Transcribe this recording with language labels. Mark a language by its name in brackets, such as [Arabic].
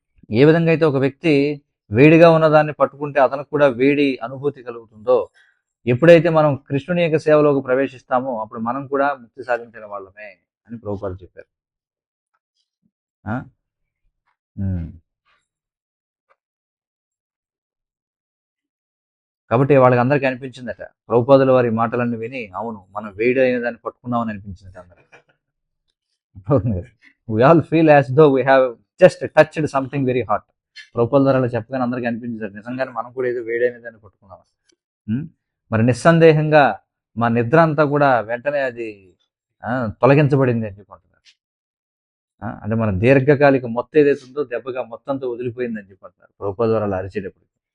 [Telugu] ఏ విధంగా అయితే ఒక వ్యక్తి వేడిగా ఉన్నదాన్ని పట్టుకుంటే అతనికి కూడా వేడి అనుభూతి కలుగుతుందో, ఎప్పుడైతే మనం కృష్ణుని యొక్క సేవలోకి ప్రవేశిస్తామో అప్పుడు మనం కూడా ముక్తి సాధించిన వాళ్ళమే అని ప్రభుపాదులు చెప్పారు. కాబట్టి వాళ్ళకి అందరికీ అనిపించిందట, ప్రభుపాదుల వారి మాటలన్నీ విని, అవును మనం వేడి అయిన దాన్ని పట్టుకున్నామని అనిపించిందట అందరికి. [English] we all feel as though we have just touched something very hot. [Telugu] ప్రభుపాదుల ద్వారా చెప్పగానే అందరికీ అనిపించింది, నిజంగానే మనం కూడా ఏదో వేడైన దాన్ని పట్టుకున్నాం. మరి నిస్సందేహంగా మా నిద్ర అంతా కూడా వెంటనే అది తొలగించబడింది అని చెప్పుకుంటున్నారు. అంటే మన దీర్ఘకాలిక మొత్తం ఏదైతుందో దెబ్బగా మొత్తంతో వదిలిపోయిందని చెప్పుకుంటున్నారు ప్రభుపాదుల ద్వారా అలా అరిచేటప్పుడు.